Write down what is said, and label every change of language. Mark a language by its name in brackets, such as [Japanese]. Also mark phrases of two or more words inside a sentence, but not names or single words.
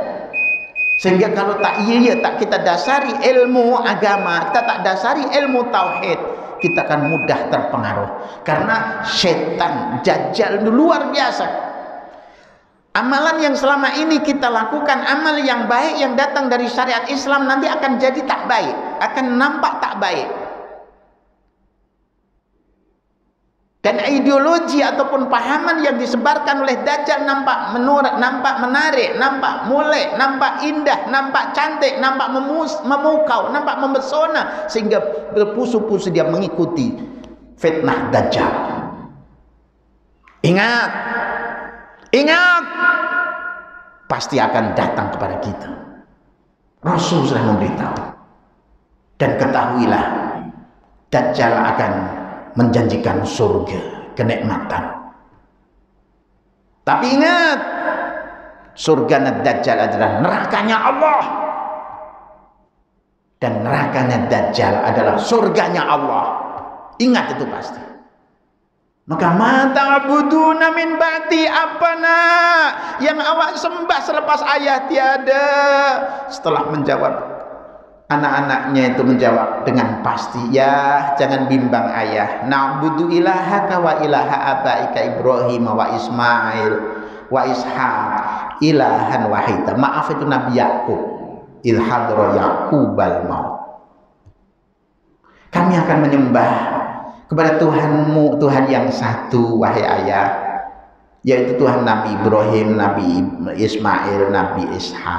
[Malay] Sehingga kalau tak kita dasari ilmu agama, kita tak dasari ilmu tauhid, kita akan mudah terpengaruh. Karena setan dajjal itu luar biasa. Amalan yang selama ini kita lakukan, amal yang baik yang datang dari syariat Islam, nanti akan jadi tak baik, akan nampak tak baik. Dan ideologi ataupun pahaman yang disebarkan oleh dajjal nampak menarik, nampak molek, nampak indah, nampak cantik, nampak memukau, nampak memesona, sehingga berpusu-pusu dia mengikuti fitnah dajjal. Ingat, pasti akan datang kepada kita. Rasul sudah memberitahu. Dan ketahuilah, dajjal akan menjanjikan surga, kenikmatan. Tapi ingat, surga dajjal adalah nerakanya Allah, dan nerakanya dajjal adalah surganya Allah. Ingat itu pasti. Maka [Arabic] ما تعبدون من بعدي, [Malay] apa nak yang awak sembah selepas ayah tiada? Setelah menjawab, anak-anaknya itu menjawab dengan pasti, ya jangan bimbang ayah, [Arabic] نعبد إلهك وإله آبائك إبراهيم وإسماعيل وإسحاق إلها واحدا. [Malay] Maaf, itu Nabi Yakub, [Arabic] إذ حضر يعقوب الموت. [Malay] Kami akan menyembah kepada Tuhanmu, Tuhan yang satu, wahai ayah, yaitu Tuhan Nabi Ibrahim, Nabi Ismail, Nabi Ishaq.